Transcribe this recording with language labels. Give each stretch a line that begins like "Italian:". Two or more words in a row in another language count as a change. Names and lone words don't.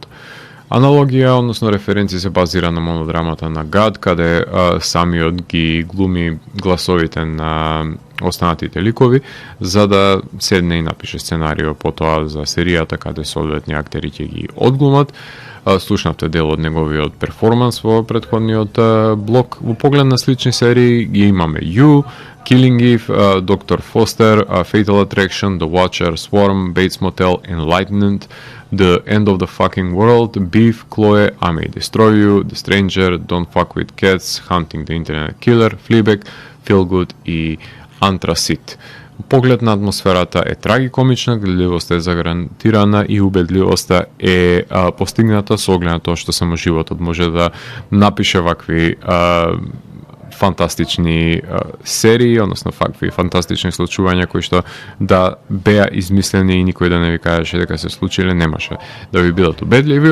Macedonian: Аналогија, односно референција се базира на монодрамата на ГАД, каде самиот ги глуми гласовите на останатите ликови, за да седне и напише сценарио потоа за серијата, каде соодветни актери ќе ги одглумат. Слушнавте дел од неговиот перформанс во претходниот блок. Во поглед на слични серии ги имаме You, Killing Eve, Dr. Foster, Fatal Attraction, The Watcher, Swarm, Bates Motel, Enlightenment, The End of the Fucking World, Beef, Chloe, I May Destroy You, The Stranger, Don't Fuck With Cats, Hunting the Internet Killer, Fleabag, Feel Good и Антрасит. Поглед на атмосферата е трагикомична, гледливоста е загарантирана и убедливоста е постигната со оглед на тоа што само животот може да напише вакви фантастични серии, односно вакви фантастични случувања кои што да беа измислени и никој да не ви кажеше дека се случиле, немаше да ви бидат убедливи.